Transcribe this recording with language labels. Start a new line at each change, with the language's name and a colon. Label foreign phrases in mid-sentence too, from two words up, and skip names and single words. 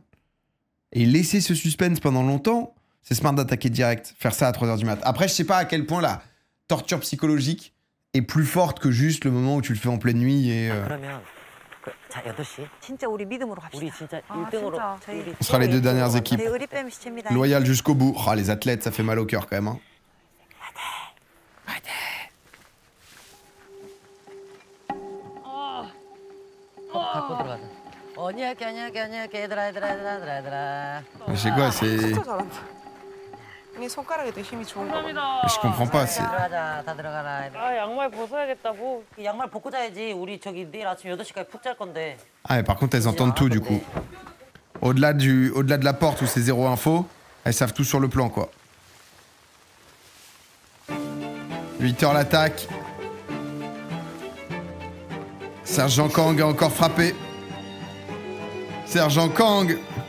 French: Et laisser ce suspense pendant longtemps, c'est smart d'attaquer direct. Faire ça à 3h du mat. Après, je sais pas à quel point la torture psychologique est plus forte que juste le moment où tu le fais en pleine nuit et...
Korean: 그러면 자, 8시. 진짜 우리 믿음으로 갑시다. 우리 진짜 1등으로.
French: On sera les deux dernières équipes.
Korean: 네, 의리뱀 시체입니다.
French: Loyal jusqu'au bout. Oh, les athlètes, ça fait mal au cœur quand même. Hein.
Korean: 갖고 들어가자. 언니할게 얘들아.
French: Mais c'est quoi, c'est...
Korean: 진짜 잘한다. 이 손가락에도 힘이 좋은 거 봐.
French: Je comprends pas, c'est...
Korean: 들어가자, 다 들어가라. 아, 양말 벗어야겠다고. 양말 벗고 자야지. 우리 저기 내일 아침 8시까지 푹 잘 건데.
French: Ah, mais par contre, elles entendent tout du coup. Au-delà de la porte où c'est zéro info, elles savent tout sur le plan, quoi. 8h l'attaque. Sergent Kang a encore frappé. Sergent Kang.